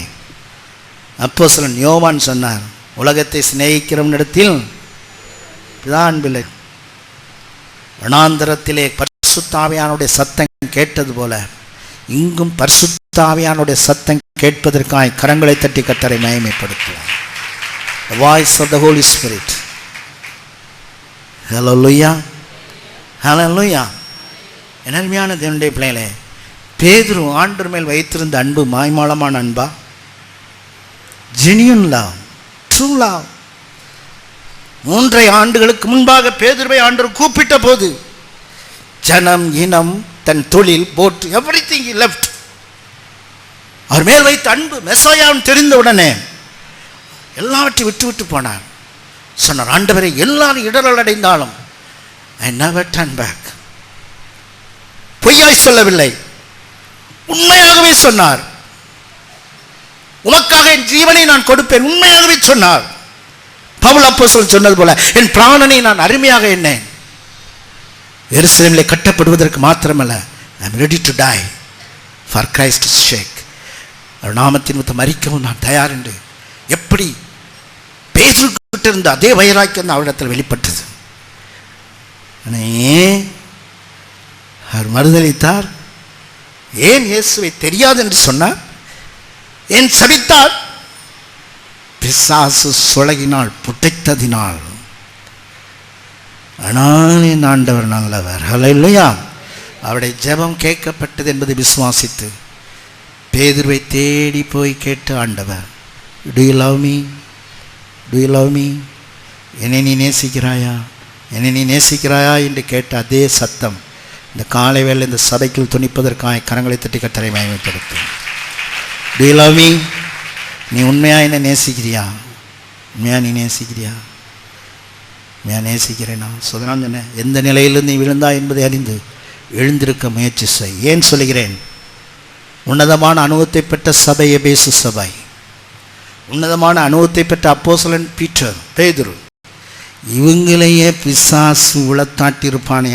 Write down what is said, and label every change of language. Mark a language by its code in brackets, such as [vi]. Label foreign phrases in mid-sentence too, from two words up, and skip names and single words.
[ta] அப்போஸ்தலன் யோவான் சொன்னார், உலகத்தை சிநேகிக்கிறவனிடத்தில் பிதா அன்பில்லை. வனாந்தரத்திலே பரிசுத்த ஆவியானுடைய சத்தம் கேட்டது போல இங்கும் பரிசுத்த ஆவியானுடைய சத்தம் கேட்பதற்காக கரங்களை தட்டி கர்த்தரை மகிமைப்படுத்துவோம். [en] The voice of the Holy Spirit. Hallelujah. Hallelujah. [ta] அருமையான தேவனுடைய பிள்ளைகளே, பேதுரு ஆண்டவர் மேல் வைத்திருந்த அன்பு மாய்மாலமான அன்பா? [en] genuine love, true love. [ta] 3 ஆண்டுகளுக்கு முன்பாக பேதுருவை ஆண்டவர் கூப்பிட்ட போது ஜனம், இனம், தன் தொழில், போட், [en] எவ்ரிதிங் he left. [ta] அவர் மேல் வைத்த அன்பு மெசாயாவும் தெரிந்த உடனே எல்லாவற்றையும் விட்டு விட்டு போனார். சொன்னார், ஆண்டவரை எல்லாரும் இடரல் அடைந்தாலும் [en] I never turn back. [ta] பொய்யாய் சொல்லவில்லை, உண்மையாகவே சொன்னார். உமக்காக என் ஜீவனை நான் கொடுப்பேன், உண்மையாகவே சொன்னார். பவுல் அப்போஸ்தலன் சொன்னது போல என் பிராணனை நான் அருமையாக எண்ணேன். எருசலேமிலே கட்டப்படுவதற்கு மாத்திரமல்ல, [en] I am ready to die for Christ's sake. [ta] அவர் நாமத்தின் நிமித்தம் மரிக்கவும் நான் தயார் என்று எப்படி பேதுருக்கிட்ட இருந்த அதே வைராக்கியம் அவரிடத்தில் வெளிப்பட்டது. ஏன் அவர் மறுதலித்தார்? ஏன் இயேசுவை தெரியாது என்று சொன்னார்? ஏன் சபித்தார்? பிசாசு சொலகினால் புடைத்ததினால். ஆனால் என் ஆண்டவர் நல்லவர். ஹல்லேலூயா. அவருடைய ஜெபம் கேட்கப்பட்டது என்பதை விசுவாசித்து பேதுருவை தேடி போய் கேட்டு, ஆண்டவர், [en] do you love me? do you love me? [ta] என்னை நீ நேசிக்கிறாயா? என்னை நீ நேசிக்கிறாயா என்று கேட்ட அதே சத்தம் இந்த காலை வேளை இந்த சபைக்குள் துணிப்பதற்காக கரங்களை தட்டி கர்த்தரை மகிமைப்படுத்தும். [en] do you love me? [ta] நீ உண்மையாக என்னை நேசிக்கிறியா? உண்மையாக நீ நேசிக்கிறியா? உண்மையாக நேசிக்கிறேனா? சொன்னான் சொன்னேன், எந்த நிலையிலிருந்து நீ விழுந்தா என்பதை அறிந்து எழுந்திருக்க முயற்சி செய். ஏன் சொல்கிறேன்? உன்னதமான அனுபவத்தை பெற்ற சபை எபேசு சபை, உன்னதமான அனுபவத்தை பெற்ற அப்போஸ்தலன் பீட்டர், பேதுரு, இவங்களையே பிசாசு உளத்தாட்டிருப்பானே.